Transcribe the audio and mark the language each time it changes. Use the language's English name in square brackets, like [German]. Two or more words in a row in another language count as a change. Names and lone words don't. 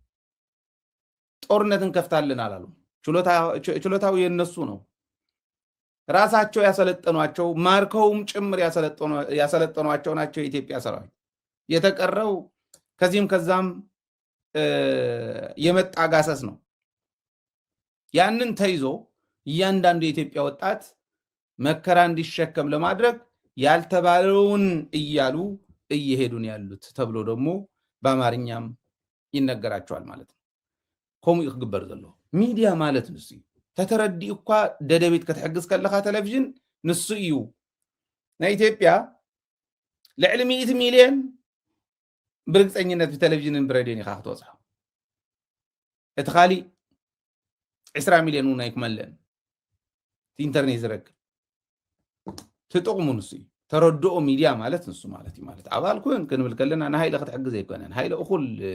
[Amharic] ጦርነት እንከፍታለን አላሉ ችሎታው የነሱ ነው ራሳቸው ያሰለጠኗቸው ማርከውም ጭምር ያሰለጠኗቸው ናቸው የኢትዮጵያ ሰራዊት የተቀረው ከዚህም ከዛም የመጣ ጋሰስ ነው ያንን ተይዞ እያንዳንዱ የኢትዮጵያ ወጣት መከራ እንዲሸከም ለማድረግ ያልተባለውን እያሉ እየሄዱን ያሉት ተብሎ ደግሞ በአማርኛም ይነገራቸዋል ማለት ነው [Tigrinya] ኮሙ ይግበር ዘሎ ሚዲያ ማለት ንሱ ተተረዲ እኳ ደደቤት ከተሕግዝ ከለኻ ቴሌቪዥን ንሱ እዩ ናይ ኢትዮጵያ ልዕሊ 100 ሚልዮን ብርግፀኝነት ብቴሌቪዥንን ብሬድዮን ኢኻ ክትወፅሖ እቲ ካሊእ 20 ሚልዮን እውን ኣይክመልአን ኢንተርኔት ዝረክብ ትጥቕሙ ንሱ እዩ ተረድኦ ሚድያ ማለት ንሱ ማለት እዩ ማለት ኣባል ኩን ክንብል ከለና ንሃይለ ክትሕግዝ ኣይኮነን ሃይለ እኹል